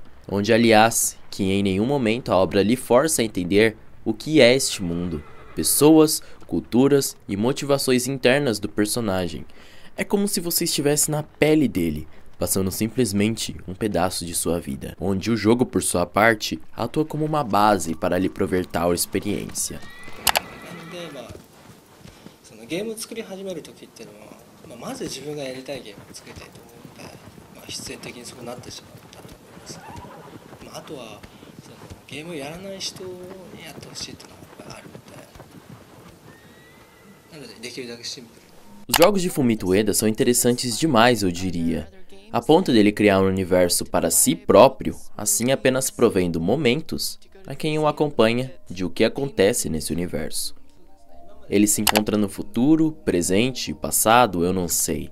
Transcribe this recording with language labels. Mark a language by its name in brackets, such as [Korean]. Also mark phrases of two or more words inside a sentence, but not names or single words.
[Portuguese] Onde, aliás, que em nenhum momento a obra lhe força a entender o que é este mundo, pessoas, culturas e motivações internas do personagem. É como se você estivesse na pele dele, passando simplesmente um pedaço de sua vida, onde o jogo, por sua parte, atua como uma base para lhe prover tal experiência. [Japanese] ゲームを作り始める時っていうのは、まず自分がやりたいゲームを作りたいと思うので、必然的にそうなってしまったと思います。あとはそのゲームをやらない人にやってほしいというのがあるので、なのでできるだけシンプル。 [Portuguese] Os jogos de Fumito Ueda são interessantes demais, eu diria, a ponto dele criar um universo para si próprio, assim apenas provendo momentos a quem o acompanha de o que acontece nesse universo. Ele se encontra no futuro, presente, passado, eu não sei.